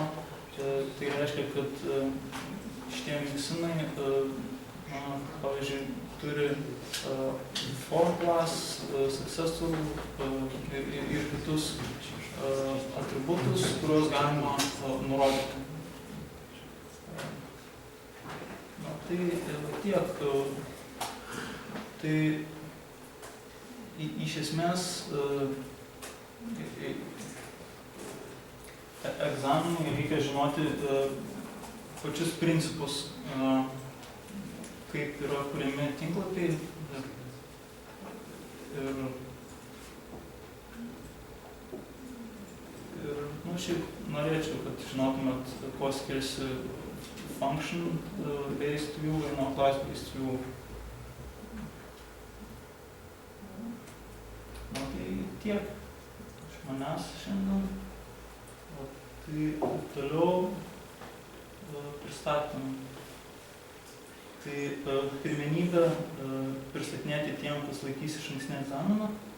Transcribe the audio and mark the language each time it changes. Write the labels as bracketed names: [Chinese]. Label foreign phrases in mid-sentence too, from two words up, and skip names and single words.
[Lithuanian] Tai reiškia, kad šitie miksinai, pavyzdžiui, turi [English] form class, [Lithuanian] successful ir kitus atributus, kuriuos galima nurodyti. Tai tiek. Tai iš esmės egzaminui reikia žinoti pačius principus, kaip yra kuriami tinklapiai ir šiaip norėčiau, kad žinotumėt, kuo skiriasi [English] function-based view [Lithuanian] ir nuo [English] class-based view. [Lithuanian] Tai tiek iš manęs šiandien. Tai toliau pristatym. Tai pirmenybę pristatinėti tiem, kas laikys išankstinį egzaminą.